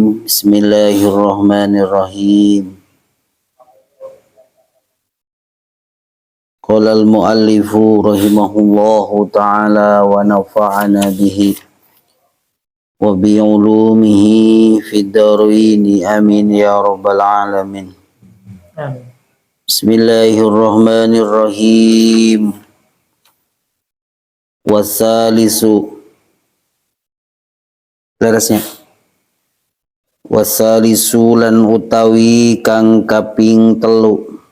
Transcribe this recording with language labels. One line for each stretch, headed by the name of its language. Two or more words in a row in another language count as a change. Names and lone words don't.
Arabic: Bismillahirrahmanirrahim. قال المؤلف رحمه الله تعالى ونفعنا به وبعلومه في الدارين آمين يا رب العالمين. Amin.
Javanese: Bismillahirrahmanirrahim. Wasalisu lerasnya wasalisu lan utawi kang kaping telu